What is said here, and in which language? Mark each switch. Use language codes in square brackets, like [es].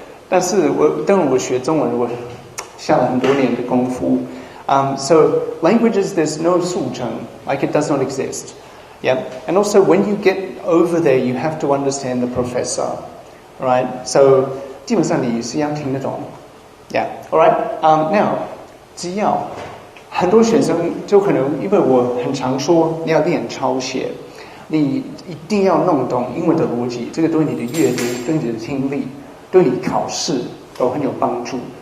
[zh] 但是当然我学中文，我下了很多年的功夫。 [en] So languages, there's no 速成 like it does not exist. Yeah, and also when you get over there, you have to understand the professor, right? [zh] So 基本上你是要听得懂。 [en] Yeah, all right. Now 只要。 [zh] 很多学生就可能，因为我很常说你要练抄写，你一定要弄懂英文的逻辑，这个对你的阅读、对你的听力、对你考试都很有帮助。